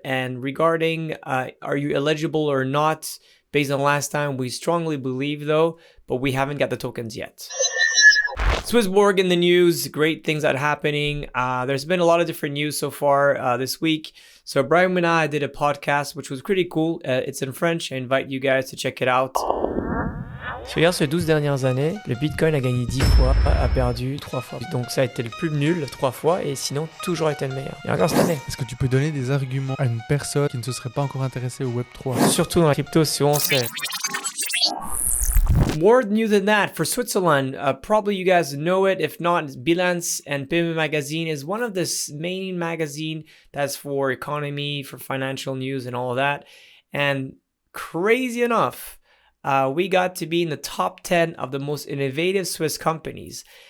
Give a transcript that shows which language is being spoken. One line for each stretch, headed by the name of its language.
English: And regarding are you eligible or not, based on last time, we strongly believe though, but we haven't got the tokens yet. SwissBorg in the news, great things that are happening. There's been a lot of different news so far this week. So Brian and I did a podcast, which was pretty cool. It's in French. I invite you guys to check it out.
French: Si regarde ces 12 dernières années, le Bitcoin a gagné 10 fois, a perdu 3 fois. Donc ça a été le plus nul 3 fois et sinon toujours été le meilleur. Et encore cette année. Est-ce que tu peux donner des arguments à une personne qui ne se serait pas encore intéressée au Web3? Surtout dans la crypto, si on sait.
English: More news than that for Switzerland. Probably you guys know it. If not, Bilance and PME Magazine is one of the main magazine that's for economy, for financial news and all of that. And crazy enough, we got to be in the top 10 of the most innovative Swiss companies.